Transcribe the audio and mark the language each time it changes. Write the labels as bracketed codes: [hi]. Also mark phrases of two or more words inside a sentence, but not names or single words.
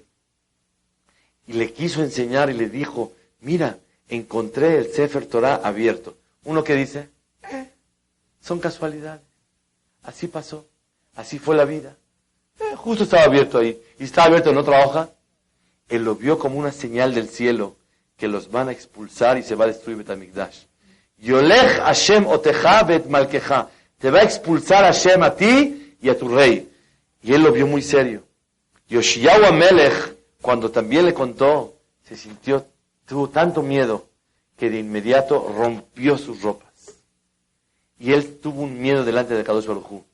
[es] Y le quiso enseñar y le dijo, mira, encontré el Sefer Torah abierto. Uno que dice, son casualidades. Así pasó, así fue la vida. Justo estaba abierto ahí. Y estaba abierto en otra hoja. Él lo vio como una señal del cielo que los van a expulsar y se va a destruir Bet HaMikdash. [he] יולך ה' אותך ואת מלכך. [es] Te va a expulsar Hashem a ti y a tu rey. Y él lo vio muy serio. Yoshiyahu HaMelech, cuando también le contó, tuvo tanto miedo que de inmediato rompió sus ropas. Y él tuvo un miedo delante de Kadosh Baruj Hu.